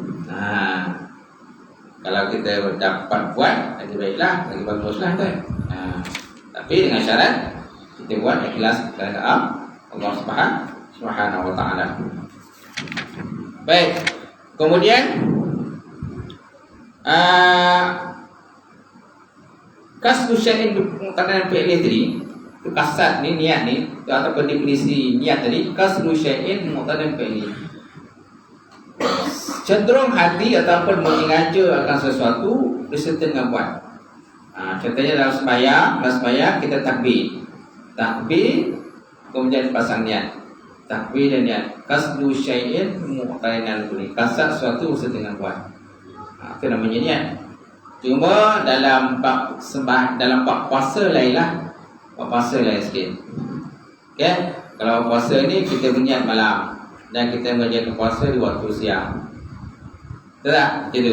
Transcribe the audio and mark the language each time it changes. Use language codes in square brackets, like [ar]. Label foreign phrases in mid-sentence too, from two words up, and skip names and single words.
[ms] Kalau kita dapat buat, lagi baiklah, lagi baguslah kan. Tapi dengan syarat kita buat ikhlas kerana Allah [ar] سبحانه وتعالى. [ms] Baik. Kemudian [ar] قصد شيء مقترنا بفعله [ms] tadi, itu kasat ni, niat ni, ataupun definisi niat tadi, [ar] قصد شيء مقترنا بفعله. [ms] Cenderung hati ataupun menyengaja akan sesuatu disertai dengan buat. Contohnya dalam sembahyang kita takbir, kemudian pasang niat, takbir dan niat. [ar] قصد شيء مقترنا بفعله, [ms] kasat sesuatu disertai dengan buat. Itu namanya niat. Cuma dalam bab puasa lainlah. Bab puasa lain sikit. Okay? Kalau puasa ni kita berniat malam dan kita menjalankan puasa di waktu siang. Betul tak? Itu.